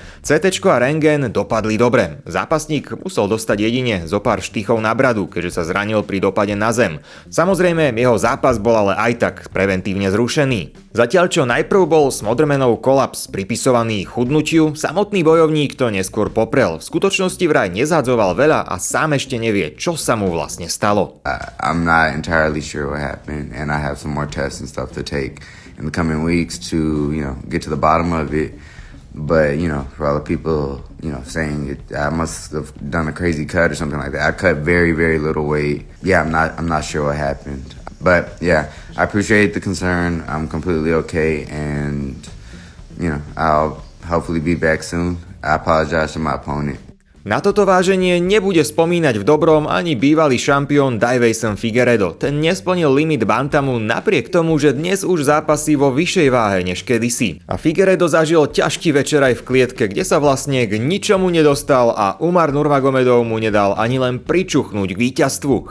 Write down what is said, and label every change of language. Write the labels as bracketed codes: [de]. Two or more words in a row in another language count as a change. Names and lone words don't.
[sk] CTčko a rentgen dopadli dobre. Zápasník musel dostať jedine zo pár štychov na bradu, keďže sa zranil pri dopade na zem. Samozrejme, jeho zápas bol ale aj tak preventívne zrušený. Zatiaľ čo najprv bol Smothermanov kolaps pripisovaný chudnutiu, samotný bojovník to neskôr poprel. V skutočnosti vraj nezhadzoval veľa a sám ešte nevie, čo sa mu vlastne stalo. [en] I'm not entirely sure what happened and I have some more tests and stuff to take in the coming weeks to, get to the bottom of it. But, for all the people, saying I must have done a crazy cut or something like that. I cut very, very little weight. Yeah, I'm not sure what happened. But yeah, I appreciate the concern. I'm completely okay. And, I'll hopefully be back soon. I apologize to my opponent. [sk] Na toto váženie nebude spomínať v dobrom ani bývalý šampión Deiveson Figueiredo. Ten nesplnil limit bantamu napriek tomu, že dnes už zápasí vo vyššej váhe než kedysi. A Figueiredo zažil ťažký večer aj v klietke, kde sa vlastne k ničomu nedostal a Umar Nurmagomedov mu nedal ani len pričuchnúť k víťazstvu.